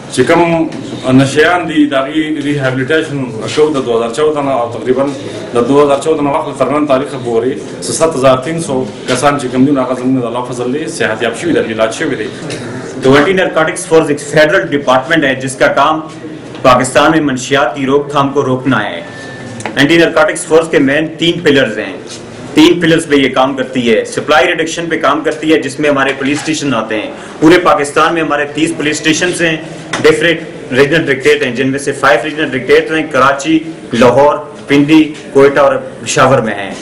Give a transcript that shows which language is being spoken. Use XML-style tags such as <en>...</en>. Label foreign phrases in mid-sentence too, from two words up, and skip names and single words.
<ps>چې کوم نشیان دي دغه ریهابلیټیشن شو د 2014 نه او تقریبا د 2014 نه وخت تر نن تاریخ پورې 7300 کسان چې کوم دي هغه زموږ د الله فضل له صحت یاب شوي دي علاج شوي دي.</ps> <ur>تو اینٹی نارکوٹکس فورس ایک</ur> <en>federal department</en> <ur>ہے جس کا کام پاکستان میں منشیات کی روک تھام کو روکنا ہے. اینٹی نارکوٹکس فورس کے</ur> <en>main 3 pillars</en> <ur>ہیں، 3 پلرز پہ یہ کام کرتی ہے.</ur> <en>supply reduction</en> <ur>پہ کام کرتی ہے جس میں ہمارے</ur> <en>police station</en> <ur>آتے ہیں. پورے پاکستان میں ہمارے 30</ur> <en>police station</en> <ur>ہیں,</ur> <en>different regional directorate</en> <ur>ہیں، جن میں سے 5</ur> <en>regional directorate</en> <ur>ہیں کراچی، لاہور، پنڈی، کوئٹہ اور پشاور میں ہیں.</ur>